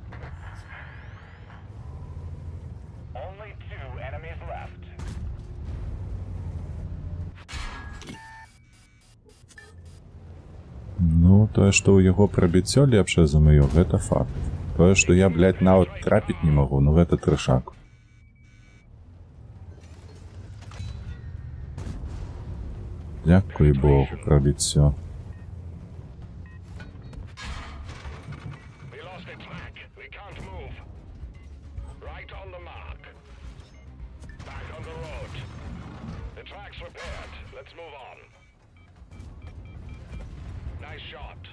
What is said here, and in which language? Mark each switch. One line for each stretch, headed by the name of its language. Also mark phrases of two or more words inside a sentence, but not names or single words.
English: Only 2 enemies left.
Belarusian: Ну, тое, што ў яго прабіццё лепшае за маё, гэта факт. Тое, што я, блядь, нават трапіць не магу, ну гэта трэшак. Дзякуй Богу, прабіццё.
English: We lost a track. We can't move. Right on the mark. Back on the road. The track's repaired. Let's move on. Nice shot.